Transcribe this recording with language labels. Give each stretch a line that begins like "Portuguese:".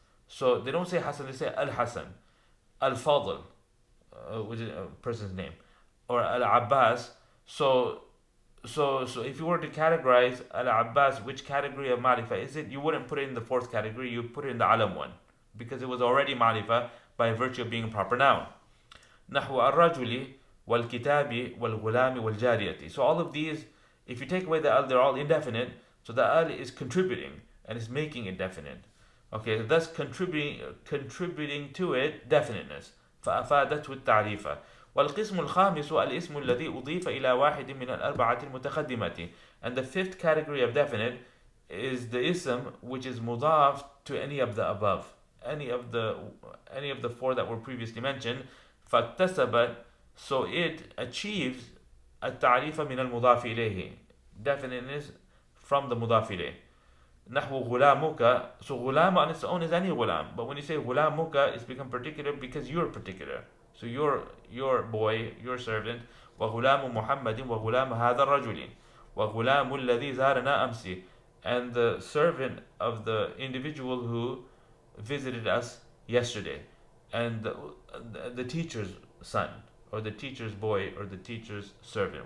English: So they don't say Hasan, they say al Hasan, al Fadl, which is a person's name, or al Abbas. So if you were to categorize al-Abbas, which category of ma'rifah is it? You wouldn't put it in the fourth category, you put it in the alam one, because it was already ma'rifah by virtue of being a proper noun.
Arabic: نحو الرجل والكتاب والغلام والجارية.
English: So all of these, if you take away the al, they're all indefinite. So the al is contributing and is making it definite. Okay, thus contributing to it definiteness.
Arabic: فأفادته التعريف. والقسم الخامس الاسم الذي أضيف إلى واحد من الأربعة المتقدمة.
English: And the fifth category of definite is the ism which is mudaf to any of the above, any of the four that were previously mentioned.
Arabic: فاكتسبت,
English: so it achieves
Arabic: التعريف من المضاف إليه,
English: definiteness from the مضاف إليه.
Arabic: نحو غلامك,
English: so غلام on its own is any غلام, but when you say غلامك, it's become particular because you're particular. So your boy, your servant.
Arabic: وغلام محمد وغلام هذا الرجل وغلام الذي زارنا أمس,
English: and the servant of the individual who visited us yesterday, and the teacher's son, or the teacher's boy, or the teacher's servant.